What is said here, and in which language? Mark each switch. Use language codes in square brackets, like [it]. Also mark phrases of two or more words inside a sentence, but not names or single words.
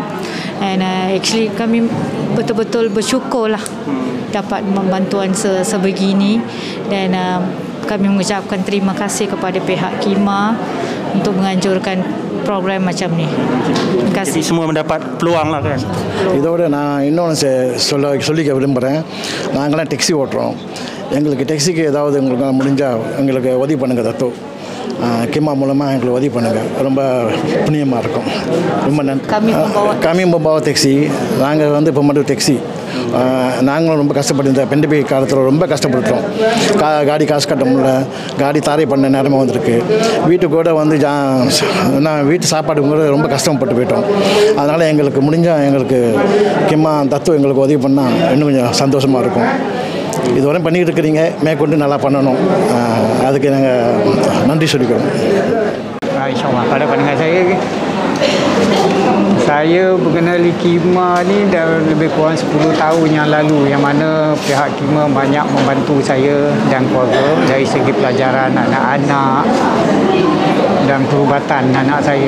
[en] And actually [ms] kami betul-betul bersyukurlah dapat membantuan sebegini. Dan kami mengucapkan terima kasih kepada pihak Kima untuk menganjurkan program macam ni. Terima kasih. Jadi semua mendapat peluang lah kan. [ta] இதோட நான் இன்னொன்று சொல்லிக்க விரும்புகிறேன். நாங்களாம் டெக்ஸி ஓட்டுறோம். எங்களுக்கு டெக்ஸிக்கு ஏதாவது உங்களுக்கு முடிஞ்சால் எங்களுக்கு உதவி பண்ணுங்கள் தத்து. கிம்மா மூலமாக எங்களுக்கு உதவி பண்ணுங்கள், ரொம்ப புண்ணியமாக இருக்கும். ரொம்ப நன்றி. கம்மி membawa டெக்ஸி. நாங்கள் வந்து இப்போ மட்டும் டெக்ஸி நாங்களும் ரொம்ப கஷ்டப்பட்டு இந்த பெண்டமிக் காலத்தில் ரொம்ப கஷ்டப்பட்டுட்டோம். காடி காசு கட்ட முடியல, காடி தாரை பண்ண நேரமாக வந்திருக்கு. வீட்டுக்கு கூட வந்து நான் வீட்டு சாப்பாடு கூட ரொம்ப கஷ்டப்பட்டு போயிட்டோம். அதனால் எங்களுக்கு முடிஞ்சால் எங்களுக்கு கிம்மா தத்துவம் எங்களுக்கு உதவி பண்ணால் இன்னும் கொஞ்சம் சந்தோஷமாக இருக்கும். இதுவரை பண்ணிக்கிட்டு இருக்கிறீங்க, மேற்கொண்டு நல்லா பண்ணணும். அதுக்கு நாங்கள் நன்றி சொல்லிக்கிறோம். [ms] InsyaAllah pada pandangan saya mengenali Kima ni dah lebih kurang 10 tahun yang lalu, yang mana pihak Kima banyak membantu saya dan keluarga dari segi pelajaran anak-anak dan perubatan anak saya.